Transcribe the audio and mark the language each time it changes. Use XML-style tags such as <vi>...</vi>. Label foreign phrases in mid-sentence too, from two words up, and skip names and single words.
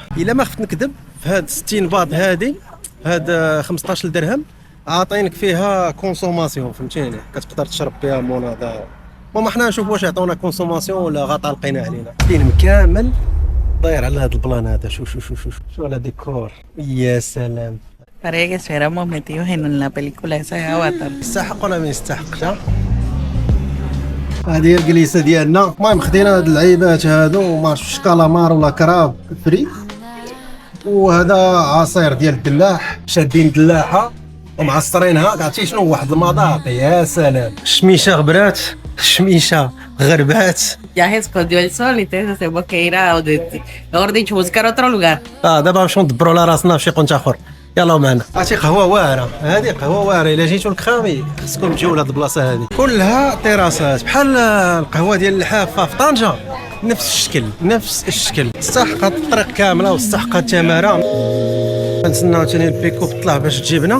<ar>الا ما خفت نكذب، في هاد 60 باط هادي، هاد 15 درهم عاطينك فيها كونسوماسيون فهمتيني، كتقدر تشرب فيها مناضه. وما حنا نشوف واش يعطونا كونسوماسيون ولا غا لقينا علينا. فيلم كامل داير على هاد البلان هذا. شو على ديكور يا سلام.</ar> <es>Parece que estuviéramos metidos en la película esa de Avatar.</es> <ar>يستحق ولا ما يستحقش؟ هذه هي الجليسه ديالنا. المهم خدينا هاد اللعيبات هادو، وما عرفتش كالامار ولا كراب فري، وهذا عصير ديال الدلاح، شادين دلاحه ومعصرينها. عرفتي شنو؟ واحد المذاق يا سلام. الشميشه غبرات، الشميشه غربات.</ar> <es>Ya se escondió el sol y entonces tenemos que ir a donde, mejor dicho, buscar otro lugar.</es> <ar>دابا باش ندبروا على راسنا في شي قنت اخر. يلا معنا. عرفتي قهوه واعره، هذه قهوه واعره. الا جيتوا للكرامي خصكم تجيو لهاد البلاصه هذه، كلها تيراسات بحال القهوه ديال الحافه في طنجه، نفس الشكل. استحقت الطريق كامله واستحقت التماره. نتسناو ثاني البيكوب طلع باش تجيبنا.</ar>